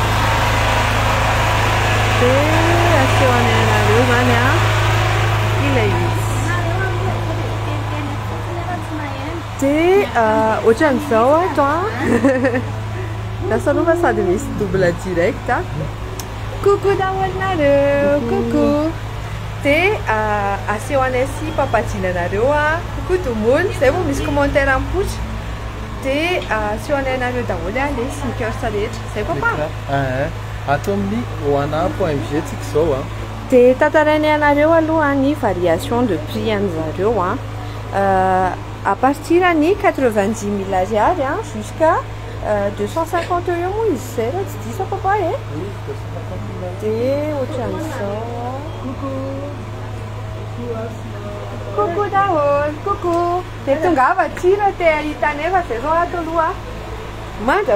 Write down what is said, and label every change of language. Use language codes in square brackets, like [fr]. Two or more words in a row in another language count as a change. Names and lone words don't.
[mg] dia asehonay anareo zany ilay izy dia ohatran'izao ato lasa aloha sady misy [fr] double direct [mg] coucou daholo nareo coucou dia asehonay sy papadina nareo [fr] coucou tout le monde [mg] zay moa misy commentaire mipoitra dia asehonay nareo daholo le sneakers rehetra zay papa ato amin'ny Oana.g tsika zao dia tantarainay anareo aloha ny [fr] variation de prix [mg] an'zareo [fr] à partir [mg] ny 90 000 ariary [fr] jusqu'à 250 € [mg] moa izy zay raha tsy diso papa dia ohatran'izao coucou daholo coucou dia tongava ty raha te hitanay fa zay zao ato aloha mandra